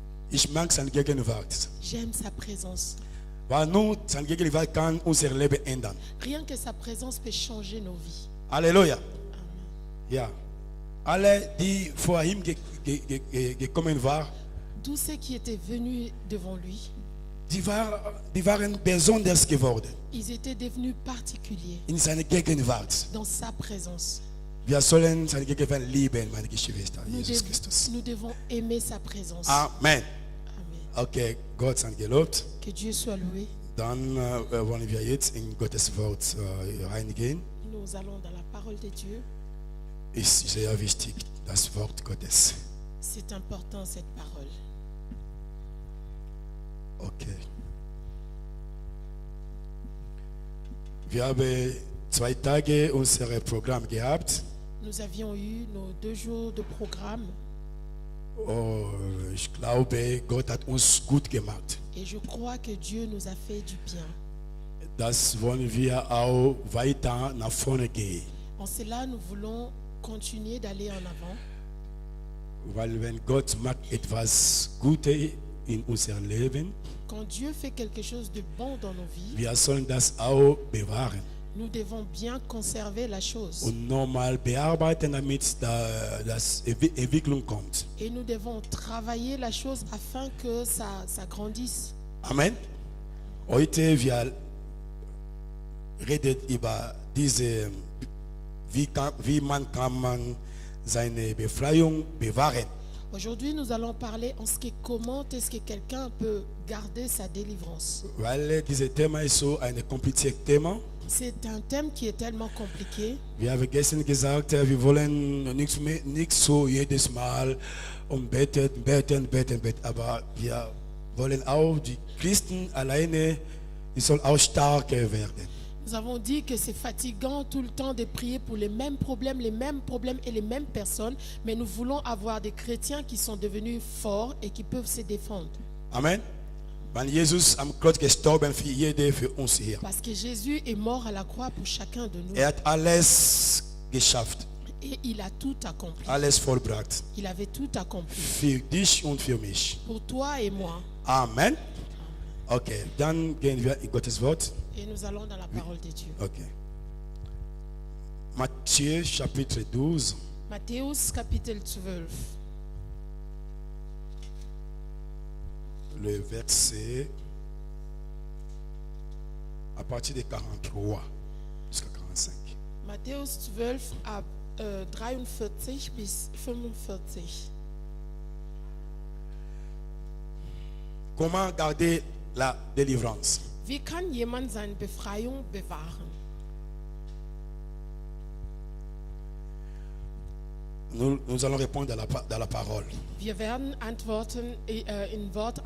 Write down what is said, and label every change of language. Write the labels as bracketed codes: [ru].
[de] Ich mag seine Gegenwart. [fr] J'aime sa présence. [de] Weil nur seine Gegenwart kann unser Leben ändern. [fr] Rien que sa présence peut changer nos vies. [de] Halleluja. Amen. Ja. Alle, die vor ihm gekommen waren, [fr] Tous ceux qui étaient venus devant lui, [de] die waren besonders geworden [fr] ils étaient devenus particuliers [de] in seiner Gegenwart. [fr] dans sa présence. [de] Wir sollen seine Gegenwart lieben, meine Geschwister. Jesus Christus. [fr] Nous devons aimer sa présence. Amen. Amen. [de] Okay, Gott sei gelobt. [fr] Que Dieu soit loué. [de] Dann wollen wir jetzt in Gottes Wort reingehen. [fr] Nous allons dans la parole de Dieu. [de] Ist sehr wichtig, das Wort Gottes. [fr] C'est important cette parole. Okay. [de] Wir haben 2 Tage unser Programm gehabt. [fr] Nous avions eu nos 2 jours de programme [de] Oh, ich glaube, Gott hat uns gut gemacht. [fr] et je crois que Dieu nous a fait du bien. [de] Das wollen wir auch weiter nach vorne gehen. [fr] En cela, nous voulons continuer d'aller en avant. [de] Weil wenn Gott macht etwas Gutes in unserem Leben, [fr] Quand Dieu fait quelque chose de bon dans nos vies, [de] wir sollen das auch bewahren [fr] nous devons bien conserver la chose. [de] und normal bearbeiten, damit das Entwicklung kommt. [fr] Et nous devons travailler la chose afin que ça grandisse. Amen. [de] Heute wir reden über diese, wie man kann man seine Befreiung bewahren. [fr] Aujourd'hui, nous allons parler en ce qui est comment est-ce que quelqu'un peut garder sa délivrance. [de] Weil dieses Thema ist so ein kompliziertes Thema. [fr] C'est un thème qui est tellement compliqué. [de] Wir haben gestern gesagt, wir wollen nicht so jedes Mal beten, aber wir wollen auch die Christen alleine, die sollen auch stärker werden. [fr] Nous avons dit que c'est fatigant tout le temps de prier pour les mêmes problèmes et les mêmes personnes, mais nous voulons avoir des chrétiens qui sont devenus forts et qui peuvent se défendre. Amen. [de] Weil Jesus am Kreuz gestorben für jede, für uns hier. [fr] Parce que Jésus est mort à la croix pour chacun de nous. [de] Hat alles geschafft, [fr] Et il a tout accompli. [de] alles vollbracht. [fr] Il avait tout accompli. [de] Für dich und für mich. [fr] Pour toi et moi. Amen. [de] Okay, dann gehen wir in Gottes Wort. [fr] Et nous allons dans la parole de Dieu. Okay. Matthieu chapitre 12. Matthéus chapitre 12. Le verset à partir de 43 jusqu'à 45. [de] Matthäus 12 ab 43 bis 45. [fr] Comment garder la délivrance? [de] Wie kann jemand seine Befreiung bewahren? [fr] Nous allons répondre dans la parole. [de] Wir werden antworten in Wort